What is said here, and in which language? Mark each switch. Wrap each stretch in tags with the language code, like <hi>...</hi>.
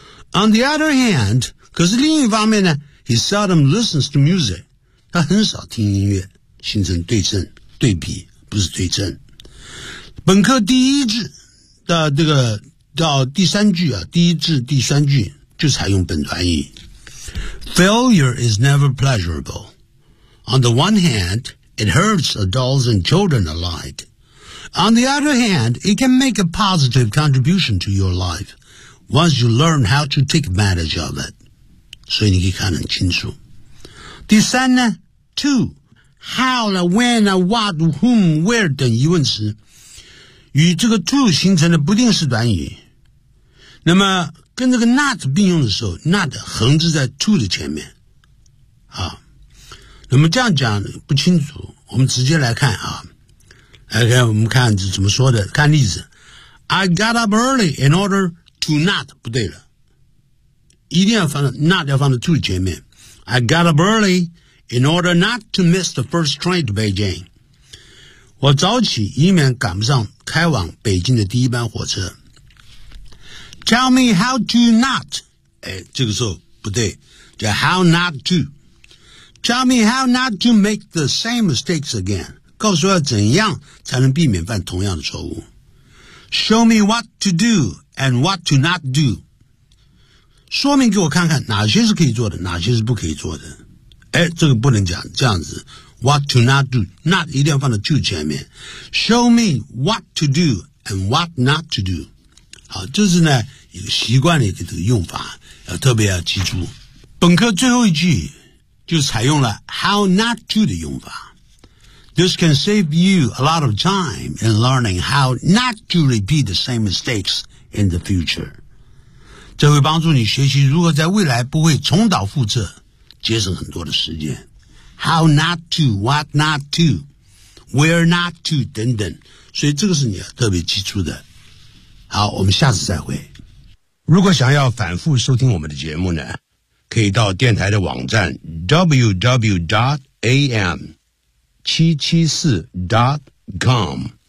<en>On the other hand，</en> <zh>可是另一方面呢，</zh> <en>He seldom listens to music，</en> <zh>他很少听音乐，形成对称对比，不是对称。本课第一句的这个到第三句啊，第一至第三句就采用本短语。</zh> <en>Failure is never pleasurable. On the one hand, it hurts adults and children alike. On the other hand, it can make a positive contribution to your life once you learn how to take advantage of it.</en> <zh>所以你可以看很清楚。第三呢 ，to、how 呢、when 呢、what、whom、where 等疑问词，与这个 to 形成的不定式短语。那么跟这个 not 并用的时候 ，not 横置在 to 的前面。啊，那么这样讲不清楚，我们直接来看啊，来看我们看是怎么说的。看例子 ，</zh> <en>I got up early in order to not</en> <zh>不对了。一定要放在 not 要放在 to 前面。</zh> <en>I got up early in order not to miss the first train to Beijing。</en> <zh>我早起以免赶不上开往北京的第一班火车。</zh> <en>Tell me how to not。</en> <zh>哎，这个时候不对，叫</zh> <en>how not to。 Tell me how not to make the same mistakes again。</en> <zh>告诉我怎样才能避免犯同样的错误。</zh> <en>Show me what to do and what to not do。</en> <zh>说明给我看看哪些是可以做的，哪些是不可以做的。哎，这个不能讲这样子。</zh> <en>What to not do，</en> <zh>not 一定要放在 to 前面。</zh> <en>Show me what to do and what not to do。</en> <zh>好，这是呢一个习惯的一个用法，要特别要记住。本课最后一句就采用了 how not to 的用法。</zh> <en>This can save you a lot of time in learning how not to repeat the same mistakes in the future。</en> <zh>这会帮助你学习如何在未来不会重蹈覆辙，节省很多的时间。</zh> <en>How not to, what not to,</en> <zh>where not to 等等，所以这个是你要特别记住的。好，我们下次再会。如果想要反复收听我们的节目呢，可以到电台的网站 www.am774.com。</zh>